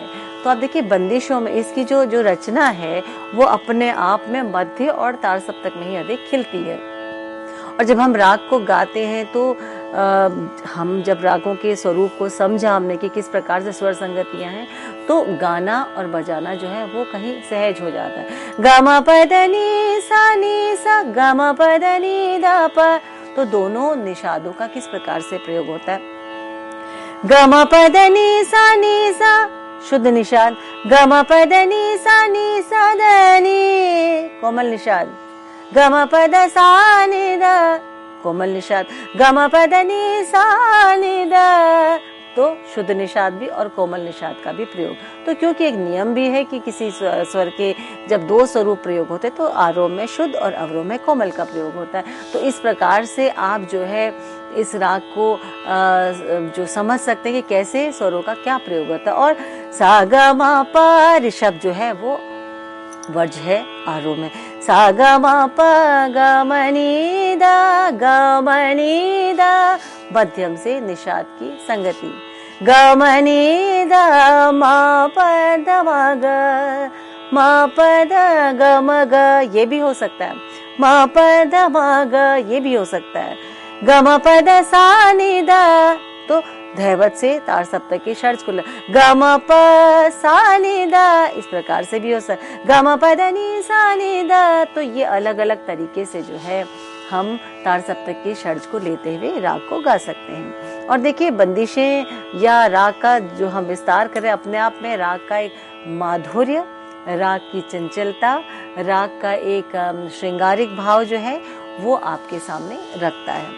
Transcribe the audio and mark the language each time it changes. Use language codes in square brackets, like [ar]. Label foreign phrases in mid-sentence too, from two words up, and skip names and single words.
[hi] तो आप देखिए बंदिशों में इसकी जो रचना है वो अपने आप में मध्य और तार सप्तक में ही अधिक खिलती है। और जब हम राग को गाते हैं तो हम जब रागों के स्वरूप को समझा हमने कि किस प्रकार से स्वर संगतियां हैं, तो गाना और बजाना जो है वो कहीं सहज हो जाता है। ग म प द नि सा ग म प द नि द प, तो दोनों निषादों का किस प्रकार से प्रयोग होता है। ग म प द नि सा शुद्ध निषाद, ग म प द नि सा द नि कोमल निषाद, ग म प द सा नि द कोमल निषाद, ग म प द नि सा नि द, तो शुद्ध निषाद भी और कोमल निषाद का भी प्रयोग। तो क्योंकि एक नियम भी है कि किसी स्वर के जब दो स्वरूप प्रयोग होते तो आरोह में शुद्ध और अवरोह में कोमल का प्रयोग होता है। तो इस प्रकार से आप जो है इस राग को जो समझ सकते हैं कि कैसे स्वरों का क्या प्रयोग होता है। और सा ग म प ऋषभ जो है वो वर्ज है आरोह में, सा ग म प ग म नि दा ग म नि दा, मध्यम से निषाद की संगति। ग म नि दा म प द म ग, म प द ग म ग, ये भी हो सकता है। म प द म ग, ये भी हो सकता है। ग म प द सा नि दा, तो धैवत से तार सप्तक के षड्ज को ग म प सा नि दा, इस प्रकार से भी हो सकता है। ग म प द नि सा नि दा, तो ये अलग अलग तरीके से जो है हम तार सप्तक के षड्ज को लेते हुए राग को गा सकते हैं। और देखिए बंदिशें या राग का जो हम विस्तार करें, अपने आप में राग का एक माधुर्य, राग की चंचलता, राग का एक श्रृंगारिक भाव जो है वो आपके सामने रखता है।